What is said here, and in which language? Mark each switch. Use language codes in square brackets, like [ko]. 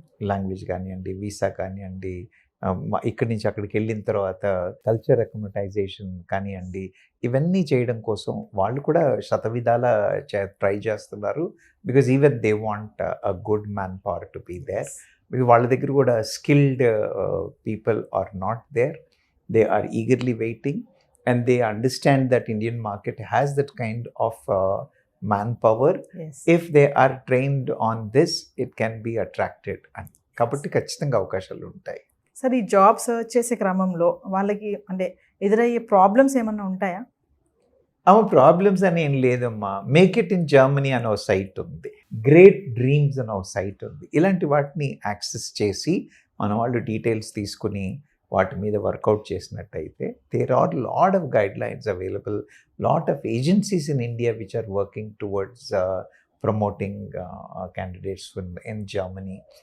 [te] Language కానివ్వండి, visa కానివ్వండి, ఇక్కడి నుంచి అక్కడికి వెళ్ళిన తర్వాత కల్చర్ అకమటైజేషన్ కానివ్వండి, ఇవన్నీ చేయడం కోసం వాళ్ళు కూడా శతవిధాల ట్రై చేస్తున్నారు. [en] Because even they want a good manpower to be there. [te] వాళ్ళ దగ్గర కూడా [en] Skilled people are not there. They are eagerly waiting and they understand that Indian market has that kind of manpower. If they are trained on this, it can be attracted. [te] కాబట్టి ఖచ్చితంగా అవకాశాలు ఉంటాయి. Sir, ఈ job search చేసే క్రమంలో వాళ్ళకి అంటే ఎదురయ్యే ప్రాబ్లమ్స్ ఏమన్నా ఉంటాయా? ప్రాబ్లమ్స్ అని ఏం లేదమ్మా. మేక్ ఇట్ ఇన్ జర్మనీ అనే ఒక సైట్ ఉంది, గ్రేట్ డ్రీమ్స్ అనే ఒక సైట్ ఉంది. ఇలాంటి వాటిని యాక్సెస్ చేసి మన వాళ్ళు డీటెయిల్స్ తీసుకుని వాటి మీద వర్కౌట్ చేసినట్టయితే [en] There are lot of guidelines available, lot of agencies in India which are working towards promoting candidates in Germany.